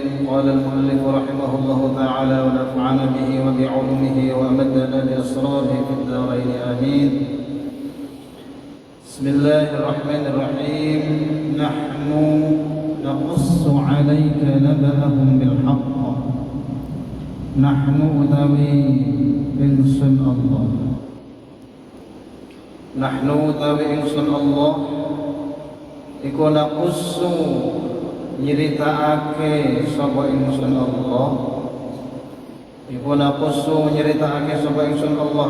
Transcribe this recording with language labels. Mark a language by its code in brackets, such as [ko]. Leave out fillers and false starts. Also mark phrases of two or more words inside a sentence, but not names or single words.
[ar] قال المؤلف رحمه الله تعالى ونفعنا به وبعلومه وأمدنا بأسراره في الدارين آمين. بسم الله الرحمن الرحيم. نحن نقص عليك نبأهم بالحق. [jv] نحن utawi ingsun Allah. Nahnu utawi ingsun Allah iku naqussu nyeritakake sapa ingsun Allah. Iku naqussu nyeritakake sapa ingsun Allah.